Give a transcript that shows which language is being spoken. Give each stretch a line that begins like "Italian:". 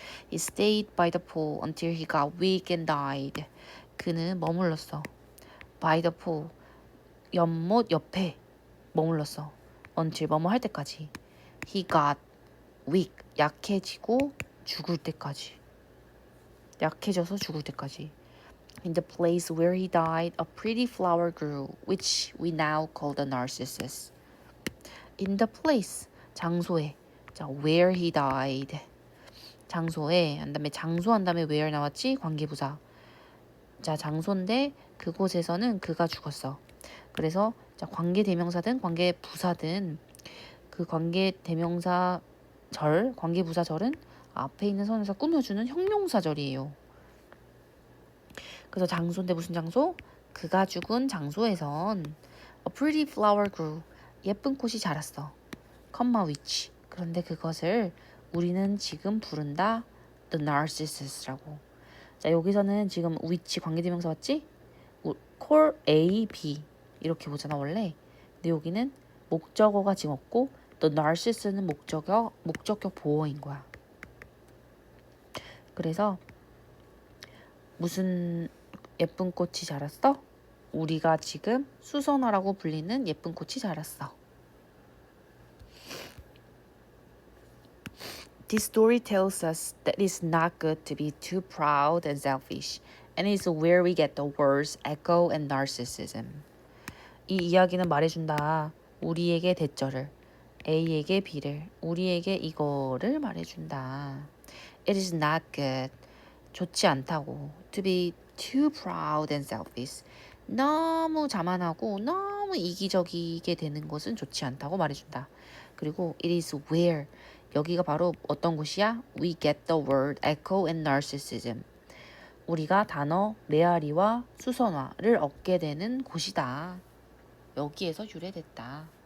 English: He stayed by the pool until he got weak and died.
Korean: 그는 머물렀어.
English: by the pool,
Korean: 연못 옆에 머물렀어. until 뭐뭐 할 때까지.
English: He got weak,
Korean: 약해지고 죽을 때까지. 약해져서 죽을 때까지.
English: In the place where he died, a pretty flower grew, which we now call the narcissus. In the place,
Korean: 장소에. 자,
English: where he died.
Korean: 장소에, 한 다음에 장소 한 다음에 where 나왔지? 관계부사. 자, 장소인데 그곳에서는 그가 죽었어. 그래서 자, 관계대명사든 관계부사든 그 관계대명사 절, 관계부사절은 앞에 있는 선에서 꾸며주는 형용사절이에요. 그래서 장소인데 무슨 장소? 그가 죽은 장소에선
English: a pretty flower grew,
Korean: 예쁜 꽃이 자랐어. comma which, 그런데 그것을 우리는 지금 부른다 the narcissus라고. 자, 여기서는 지금 which 관계대명사 왔지? call A, B 이렇게 보잖아 원래. 근데 여기는 목적어가 지금 없고 The narciss는 목적격 보어인 거야. 그래서 무슨 예쁜 꽃이 자랐어? 우리가 지금 수선화라고 불리는 예쁜 꽃이 자랐어.
English: This story tells us that it's not good to be too proud and selfish, and it's where we get the words echo and narcissism.
Korean: 이 이야기는 말해준다. 우리에게 대절을, A에게 B를, 우리에게 이거를 말해준다.
English: It is not good.
Korean: 좋지 않다고.
English: To be too proud and selfish.
Korean: 너무 자만하고 너무 이기적이게 되는 것은 좋지 않다고 말해준다.
English: 그리고 it is where.
Korean: 여기가 바로 어떤 곳이야?
English: We get the word echo and narcissism.
Korean: 우리가 단어 메아리와 수선화를 얻게 되는 곳이다. 여기에서 유래됐다.